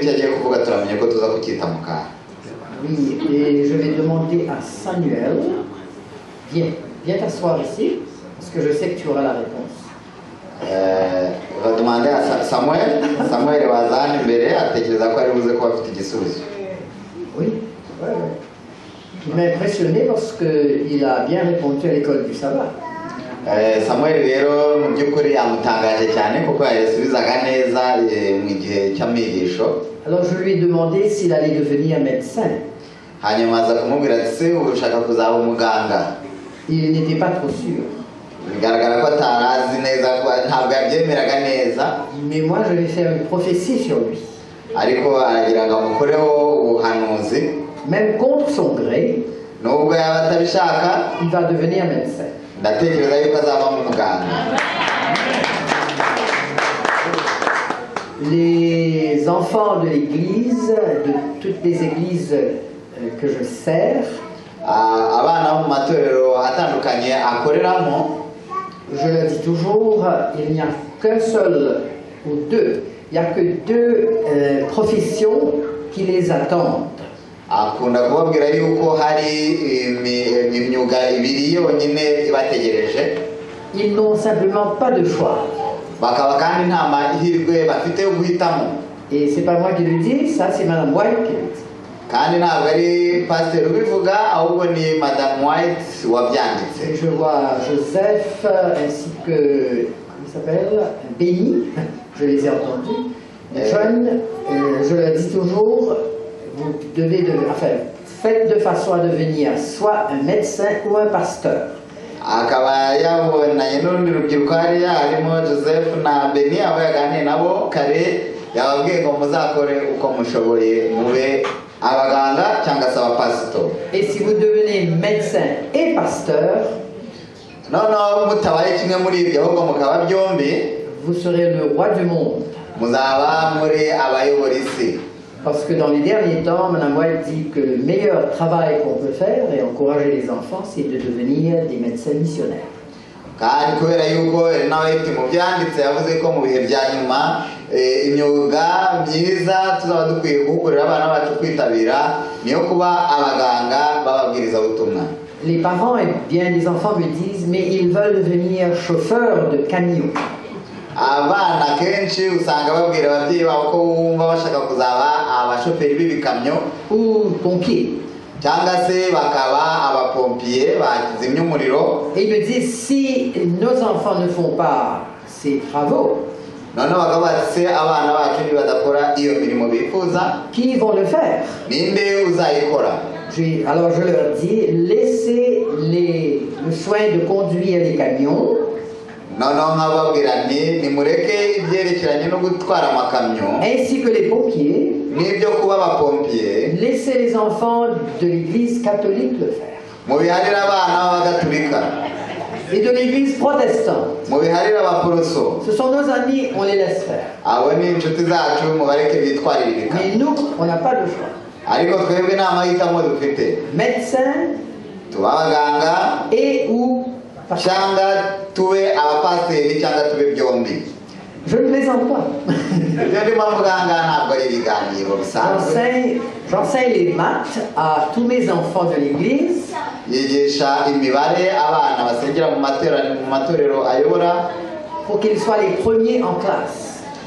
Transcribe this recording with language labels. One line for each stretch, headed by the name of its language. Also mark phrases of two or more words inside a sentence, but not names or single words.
French: Oui, et je vais demander à Samuel Viens t'asseoir ici, parce que je sais que tu auras la réponse. Va demander à
Kinyarwanda: Samuel wazana imbere atekereza ko ari buze kuba afite igisubizo. Oui, ouais.
French: Il m'a impressionné parce qu'il a bien répondu à l'école du sabbat.
Kinyarwanda: Samuel rero mu by'ukuri yamutangaje cyane kuko yasubizaga neza mu gihe cy'amigisho.
French: Alors je lui ai demandé s'il allait devenir médecin.
Kinyarwanda: Hanyuma aza kumubwira ati se ushaka kuzaba umuganga.
French: Il n'était pas trop sûr.
Kinyarwanda: Bigaragara ko atarazi neza ko ntabwo yabyemeraga neza.
French: Mais moi je vais faire une prophétie sur lui.
Kinyarwanda: Ariko aragira ngo amukoreho ubuhanuzi.
French: Même contre son gré,
Kinyarwanda: nubwo yaba atabishaka,
French: il va devenir médecin.
Kinyarwanda: Ndatekereza yuko azaba umuganga.
French: Les enfants de l'église, de toutes les églises que je sers,
Kinyarwanda: abana mu matorero atandukanye akoreramo,
French: je le dis toujours, il n'y a qu'un seul ou deux, il n'y a que deux professions qui les attendent.
Kinyarwanda: Akunda kubabwira yuko hari imyuga ibiri yonyine ibategereje.
French: Ils n'ont simplement pas de choix.
Kinyarwanda: Bakaba kandi nta mahirwe bafite yo guhitamo.
French: Et c'est pas moi qui le dis, ça c'est Madame White qui le dit.
Kinyarwanda: Kandi ntabwo ari pasteur ubivuga, ahubwo ni Madame White wabyanditse.
French: Je vois Joseph ainsi que, comment il s'appelle, Benny, je les ai entendus. John, je le dis toujours, vous devez faites de façon à devenir soit un médecin ou un pasteur.
Kinyarwanda: Akaba yabonanye n'urundi rubyiruko hariya harimo Joseph na Benny abo yaganiye nabo kare, yababwiye ngo muzakore uko mushoboye mube abaganga cyangwa se abapasitori.
French: Et si vous devenez médecin et pasteur,
Kinyarwanda: noneho mutabaye kimwe muri ibyo ahubwo mukaba byombi,
French: vous serez le roi du monde.
Kinyarwanda: Muzaba muri abayobora isi.
French: Parce que dans les derniers temps, Mme White dit que le meilleur travail qu'on peut faire et encourager les enfants, c'est de devenir des médecins missionnaires.
Kinyarwanda: Kandi kubera yuko nawe mu byanditse yavuze ko mu bihe bya nyuma imyuga myiza tuzaba dukwiye gukorera abana bacu kwitabira niyo kuba abaganga bababwiriza butumwa.
French: Les parents et bien des enfants me disent mais ils veulent devenir chauffeurs de camions.
Kinyarwanda: Abana kenshi usanga babwira ababyeyi babo ko bumva bashaka kuzaba abashoferi b'ibikamyo
French: ou pompiers.
Kinyarwanda: Cyangwa se bakaba abapompier bakizimya umuriro.
French: Et ils me disent si nos enfants ne font pas ces travaux,
Kinyarwanda: noneho bakaba bati se abana bacu nibadakora iyo mirimo bifuza,
French: qui vont le faire?
Kinyarwanda: Ninde uzayikora?
French: Alors je leur dis laissez le soin de conduire les camions.
Kinyarwanda: Noneho nkababwira nti nimureke ibyerekeranye no gutwara amakamyo
French: ainsi que les pompiers,
Kinyarwanda: n'ibyo kuba abapompier,
French: laissez les enfants de l'église catholique le faire.
Kinyarwanda: Mubiharira abana b'abagatulika
French: et de l'église protestante.
Kinyarwanda: Mubiharira abaporoso.
French: Ce sont nos amis, on les laisse faire.
Kinyarwanda: Abo ni inshuti zacu mubareke bitwarira ibikamyo.
French: Mais nous, on n'a pas de choix.
Kinyarwanda: Ariko twebwe nta mahitamo dufite.
French: Médecin
Kinyarwanda: tuba abaganga
French: et ou
Kinyarwanda: cyangwa tube abapasiteri cyangwa tube byombi.
French: Je ne plaisante pas. J'enseigne les maths à tous mes enfants de l'église. Pour qu'ils soient les premiers en classe.